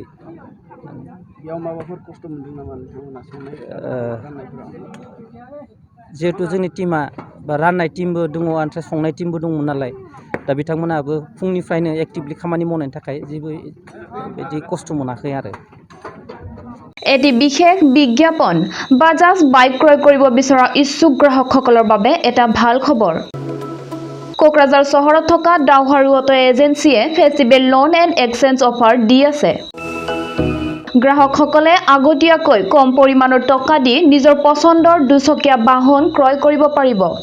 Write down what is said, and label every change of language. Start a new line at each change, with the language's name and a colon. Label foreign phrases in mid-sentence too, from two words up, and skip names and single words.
Bodo: बेयाव माबाफोर खस्थ' मोनदों नामा नोंथांमोना संनाय राननायफोराव? जिहेतु जोंनि टिमा बा राननाय टिमबो दङ ओमफ्राय संनाय टिमबो दंमोन नालाय दा बिथांमोनाबो फुंनिफ्रायनो एक्टिभलि खामानि मावनायनि थाखाय जेबो बिदि खस्थ' मोनाखै आरो।
Assamese: এটি বিশেষ বিজ্ঞাপন বাজাজ বাইক ক্ৰয় কৰিব বিচৰা ইচ্ছুক গ্ৰাহকসকলৰ বাবে এটা ভাল খবৰ। কোকৰাঝাৰ চহৰত থকা দখ'ৰ অটো এজেন্সিয়ে
English: festival loan and exchange offer
Assamese: দি আছে। গ্ৰাহকসকলে আগতীয়াকৈ কম পৰিমাণৰ টকা দি নিজৰ পছন্দৰ দুচকীয়া বাহন ক্ৰয় কৰিব পাৰিব।